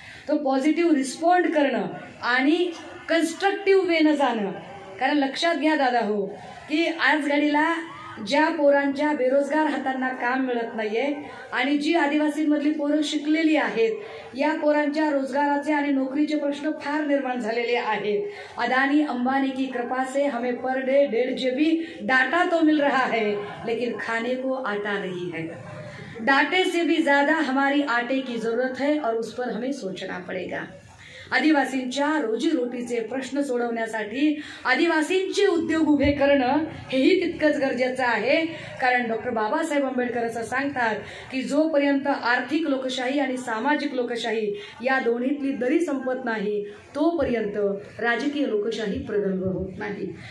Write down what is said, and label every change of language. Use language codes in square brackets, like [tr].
[mr] तो positive respond करणं आणि कन्स्ट्रक्टिव्ह वेनं जाणं. कारण लक्षात घ्या दादा हो की आज घडीला ज्या पोरांच्या बेरोजगार हातांना काम मिळत नाहीये आणि जी आदिवासींमधली पोरं शिकलेली आहेत, या पोरांच्या रोजगाराचे आणि नोकरीचे प्रश्न फार निर्माण झालेले आहेत. [hi] अदानी अंबानी की कृपा से हमें पर डे 1.5 GB डाटा तो मिल रहा है, लेकिन खाने को आटा नहीं है. डाटे से भी ज्यादा हमारी आटे की जरूरत है और उस पर हमें सोचना पड़ेगा. [mr] आदिवासींच्या रोजीरोटीचे प्रश्न सोडवण्यासाठी आदिवासींचे उद्योग उभे करणं हेही तितकंच गरजेचं आहे. कारण डॉक्टर बाबासाहेब आंबेडकर असं सांगतात की जोपर्यंत आर्थिक लोकशाही आणि सामाजिक लोकशाही या दोन्हीतली दरी संपत नाही तोपर्यंत राजकीय लोकशाही प्रगल्भ होत नाही.